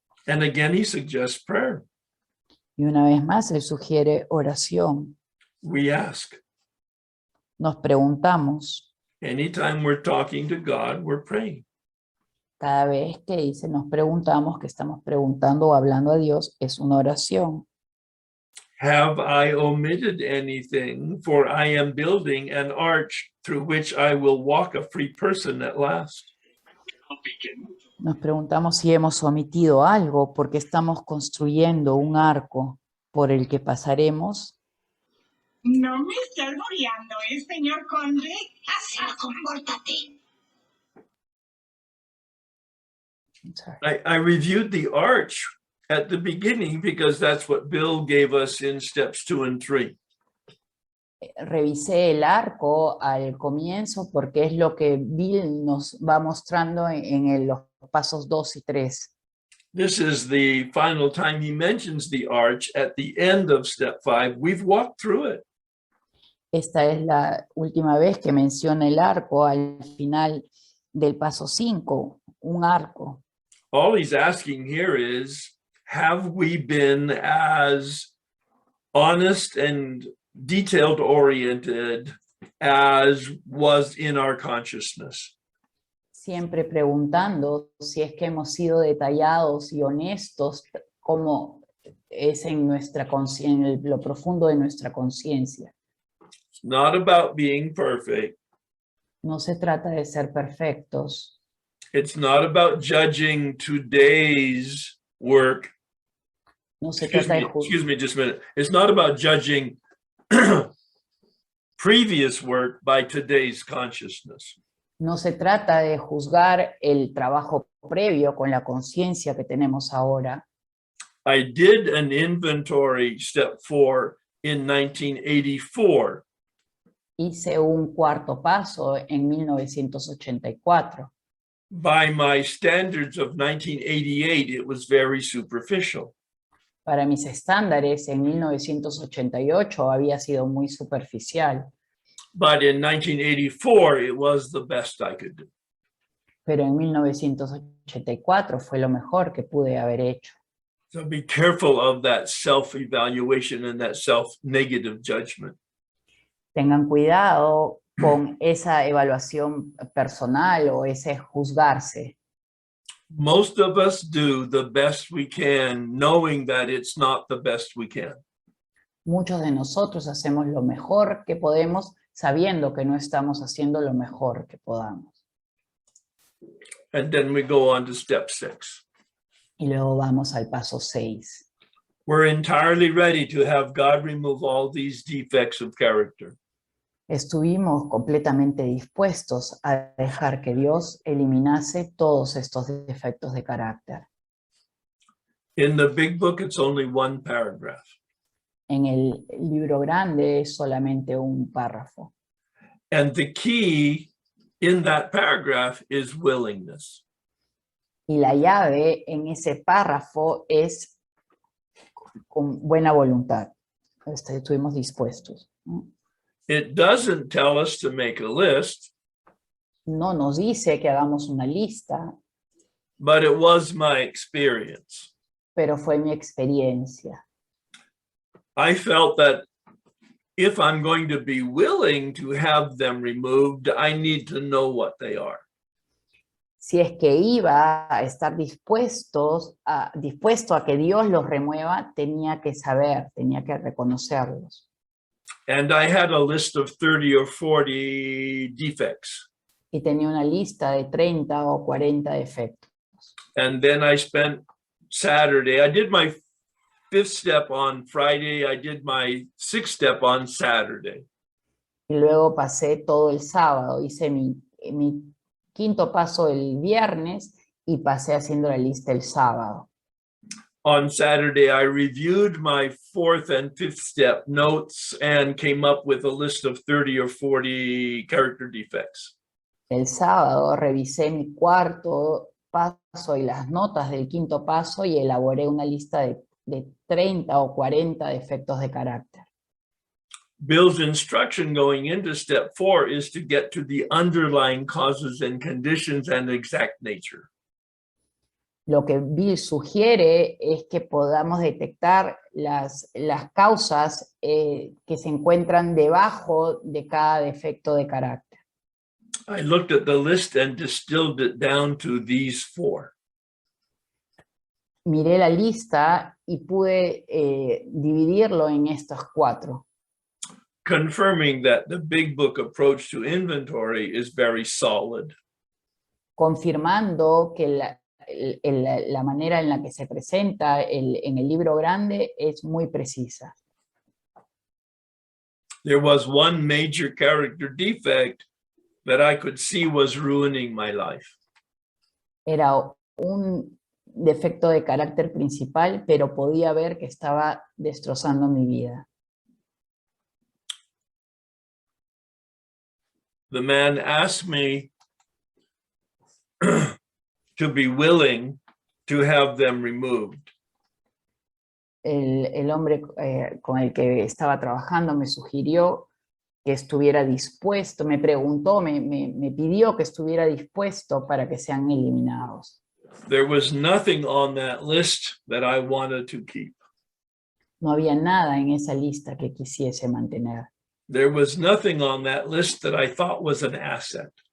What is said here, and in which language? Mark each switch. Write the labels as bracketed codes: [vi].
[en] And again, he suggests prayer. [es] Y una vez más, él sugiere oración. [en] We ask. [es] Nos preguntamos. [en] Anytime we're talking to God, we're praying. [es] Cada vez que dice nos preguntamos, que estamos preguntando o hablando a Dios, es una oración. [en] Have I omitted anything? For I am building an arch through which I will walk a free person at last. [es] Nos preguntamos si hemos omitido algo, porque estamos construyendo un arco por el que pasaremos. No me esté alboreando, señor conde. Así compórtate. [en] I reviewed the arch at the beginning because that's what Bill gave us in steps 2 and 3. [es] Revisé el arco al comienzo porque es lo que Bill nos va mostrando en los pasos 2 y 3. [en] This is the final time he mentions the arch at the end of step 5. We've walked through it. [es] Esta es la última vez que menciona el arco al final del paso 5, un arco. [en] All he's asking here is, have we been as honest and detailed oriented as was in our consciousness? [es] Siempre preguntando si es que hemos sido detallados y honestos como es en nuestra conciencia, en lo profundo de nuestra conciencia. [en] It's not about being perfect. [es] No se trata de ser perfectos. [en] It's not about judging today's work. [es] No se trata de [en] Excuse me just a minute. It's not about judging previous work by today's consciousness. [es] No se trata de juzgar el trabajo previo con la conciencia que tenemos ahora. [en] I did an inventory step 4 in 1984. [es] Hice un cuarto paso en 1984. [en] By my standards of 1988, it was very superficial. [es] Para mis estándares, en 1988 había sido muy superficial. [en] But in 1984, it was the best I could do. [es] Pero en 1984 fue lo mejor que pude haber hecho. [en] So be careful of that self-evaluation and that self-negative judgment. [es] Tengan cuidado con esa evaluación personal o ese juzgarse. [en] Most of us do the best we can, knowing that it's not the best we can. [es] Muchos de nosotros hacemos lo mejor que podemos, sabiendo que no estamos haciendo lo mejor que podamos. [en] And then we go on to step 6. [es] Y luego vamos al paso 6. [en] We're entirely ready to have God remove all these defects of character. [es] Estuvimos completamente dispuestos a dejar que Dios eliminase todos estos defectos de carácter. [en] In the big book, it's only one paragraph. [es] En el libro grande es solamente un párrafo. [en] And the key in that paragraph is willingness. [es] Y la llave en ese párrafo es con buena voluntad. Estuvimos dispuestos, ¿no? [en] It doesn't tell us to make a list, [es] No nos dice que hagamos una lista, [en] but it was my experience. [es] pero fue mi experiencia. [en] I felt that if I'm going to be willing to have them removed, I need to know what they are. [es] Si es que iba a estar dispuesto a que Dios los remueva, tenía que saber, tenía que reconocerlos. [en] And I had a list of 30 or 40 defects. [es] Y tenía una lista de 30 o 40 defectos. [en] And then I spent Saturday, I did my 5th step on Friday, I did my 6th step on Saturday. [es] Y luego pasé todo el sábado, hice mi quinto paso el viernes y pasé haciendo la lista el sábado. [en] On Saturday, I reviewed my 4th and 5th step notes and came up with a list of 30 or 40 character defects. [es] El sábado revisé mi cuarto paso y las notas del quinto paso y elaboré una lista de 30 o 40 defectos de carácter. [en] Bill's instruction going into step 4 is to get to the underlying causes and conditions and exact nature. [es] Lo que Bill sugiere es que podamos detectar las causas que se encuentran debajo de cada defecto de carácter. [en] I looked at the list and distilled it down to these 4. [es] Miré la lista y pude dividirlo en estos 4. [en] Confirming that the big book approach to inventory is very solid. [es] Confirmando que la manera en la que se presenta en el libro grande es muy precisa. [en] There was one major character defect that I could see was ruining my life. [es] Era un defecto de carácter principal, pero podía ver que estaba destrozando mi vida. [en] The man asked me to be willing to have them removed. [es] El hombre con el que estaba trabajando me sugirió que estuviera dispuesto, me preguntó, me pidió que estuviera dispuesto para que sean eliminados. [en] There was nothing on that list that I wanted to keep. [es] No había nada en esa lista que quisiese mantener. [en] There was nothing on that list that I thought was an asset.